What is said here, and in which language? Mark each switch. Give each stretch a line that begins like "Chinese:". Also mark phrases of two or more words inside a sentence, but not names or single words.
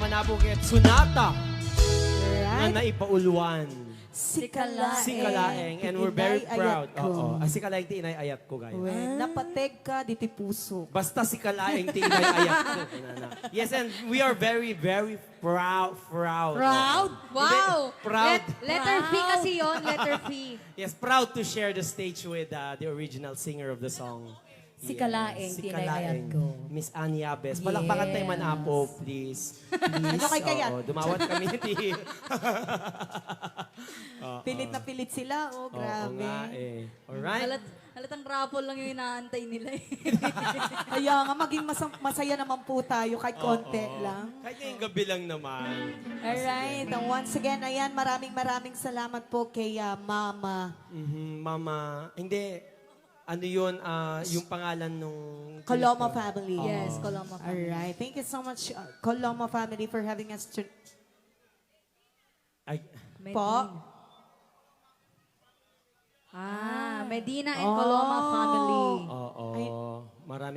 Iloko: Phuket Sonata na Alright. naipauluan. Si Si Kalaeng.
English: And we're very
Iloko: Inay
English: proud.
Iloko: ayat ko. Oo. Si Kalaeng ti inayayat ko, guys. Napateg ka, diti puso. Basta si Kalaeng ti inayayat ko. Inana.
English: Yes, and we are very, very proud. Proud? Wow! Proud. Letter V
Filipino: kasi yon,
English: letter V. Yes, proud to share the stage with the original singer of the song.
Iloko: Si Kalaeng, si tinayayat Kalaeng. ko. Miss Annie Abes.
Filipino: Palakpakan tayo man, Apo, please. Please. Ano kay Kayat? Oo, dumawat kami. Pilit na pilit sila. Oh, Oo grabe. nga eh. Alright. Halatang raffle lang yung inaantay nila eh. Kaya nga, maging masaya naman po tayo kahit konti lang. Kahit ngayong gabi lang naman. Alright.
English: And once again,
Filipino: ayan, maraming salamat po kay Mama. Mama, hindi. Ano yun, yung pangalan nung... Coloma family. Yes, Coloma family. Alright.
English: Thank you so much, Coloma family, for having us.
Filipino: Ay, Po.
English: Medina and Coloma family.
Filipino: oo. Maraming